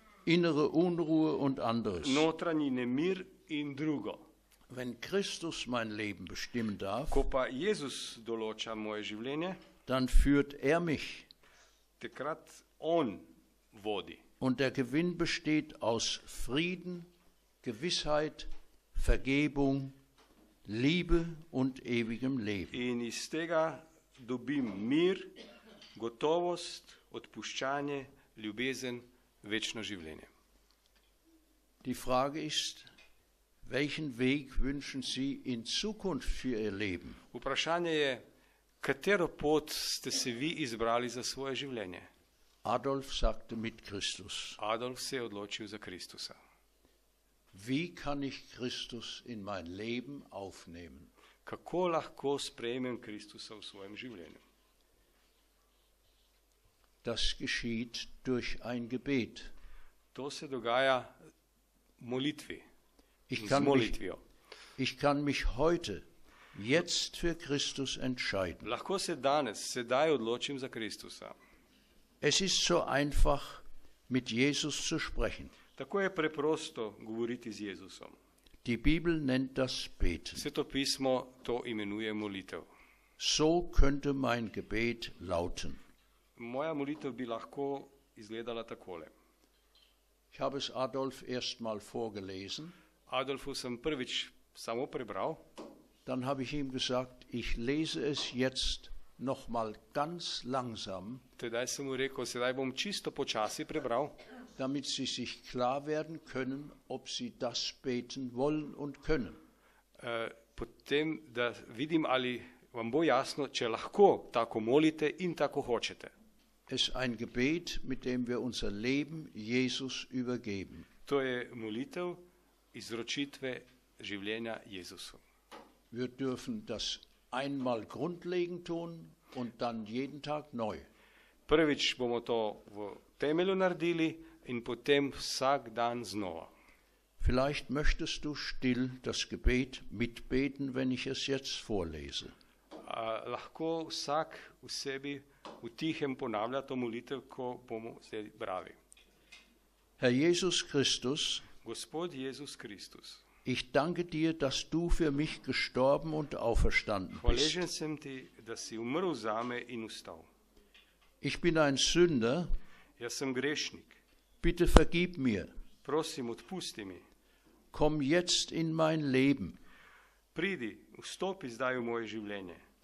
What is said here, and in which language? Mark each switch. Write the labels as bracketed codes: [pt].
[de] innere Unruhe und anderes. [sl] notranji nemir in drugo. [de] Wenn Christus mein Leben bestimmen darf, [sl] Ko pa Jezus določa moje življenje, [de] dann führt er mich. [sl] takrat On vodi. [de] Und der Gewinn besteht aus Frieden, Gewissheit, Vergebung, Liebe und ewigem Leben. [sl] In iz tega dobim mir, gotovost, odpuščanje, ljubezen, večno življenje. [de] Die Frage ist, welchen Weg wünschen Sie in Zukunft für Ihr Leben? [sl] Vprašanje je, katero pot ste se vi izbrali za svoje življenje? [de] Adolf sagte mit Christus. [sl] Adolf se je odločil za Kristusa. [de] Wie kann ich Christus in mein Leben aufnehmen? [sl] Kako lahko sprejmem Kristusa v svojem življenju? [de] Das geschieht durch ein Gebet. [sl] To se dogaja v molitvi, [de] Ich [sl] z [de] kann, mich, [sl] molitvijo. [de] ich kann mich heute, jetzt für Christus entscheiden. [sl] Lahko se danes, sedaj odločim za Kristusa. [de] Es ist so einfach, mit Jesus zu sprechen. [sl] Tako je preprosto govoriti z Jezusom. [de] Die Bibel nennt das Beten. [sl] Sveto pismo to imenuje molitev. [de] So könnte mein Gebet lauten. [sl] Moja molitev bi lahko izgledala takole. [de] Ich habe es Adolf erst mal vorgelesen, [sl] Adolfu sem prvič samo prebral, [de] dann habe ich ihm gesagt, ich lese es jetzt noch mal ganz langsam, [sl] tedaj sem mu rekel, sedaj bom čisto počasi prebral, [de] damit Sie sich klar werden können, ob Sie das beten wollen und können. [sl] potem, da vidim, ali vam bo jasno, če lahko tako molite in tako hočete. [de] Es ist ein Gebet, mit dem wir unser Leben Jesus übergeben. [sl] To je molitev izročitve življenja Jezusu. [de] Wir dürfen das einmal grundlegend tun und dann jeden Tag neu. [sl] Prvič bomo to v temelju naredili in potem vsak dan znova. [de] Vielleicht möchtest du still das Gebet mitbeten, wenn ich es jetzt vorlese. [sl] Lahko vsak v sebi v tihem ponavlja to molitev, ko bomo zdaj brali. [de] Herr Jesus Christus, [sl] Gospod Jezus Kristus, [de] ich danke dir, dass du für mich gestorben und auferstanden bist. [sl] hvaležen sem ti, da si umrl zame in vstal. [de] Ich bin ein Sünder, [sl] Jaz sem grešnik. [de] bitte vergib mir. [sl] Prosim, odpusti mi. [de] Komm jetzt in mein Leben. [sl] Pridi, vstopi zdaj v moje življenje.